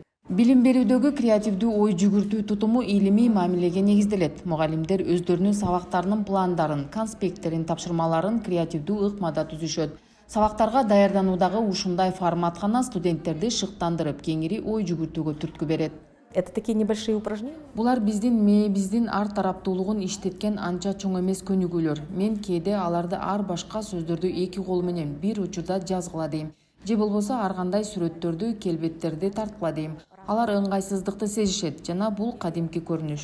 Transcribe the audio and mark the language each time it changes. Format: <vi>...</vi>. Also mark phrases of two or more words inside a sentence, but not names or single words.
<ky>Билим берүүдөгү креативдүү ой жүгүртүү тутуму илимий мамилеге негизделет. Мугалимдер өздөрүнүн сабактарынын пландарын, конспекттерин, тапшырмаларын креативдүү ыкмада түзүшөт. Сабактарга даярдануудагы ушундай формат гана студенттерди шыктандырып, кеңири ой жүгүртүүгө түрткү берет.</ky> <ru>Это такие небольшие упражнения?</ru> <ky>Булар биздин мээбиздин ар тараптуулугун иштеткен анча чоң эмес көнүгүүлөр. Мен кээде аларды ар башка сөздөрдү эки кол менен бир учурда жазгыла дейм. Же болбосо ар кандай сүрөттөрдү, келбеттерди тарткыла дейм. Алар ыңгайсыздыкты сезишет жана бул кадимки көрүнүш.</ky>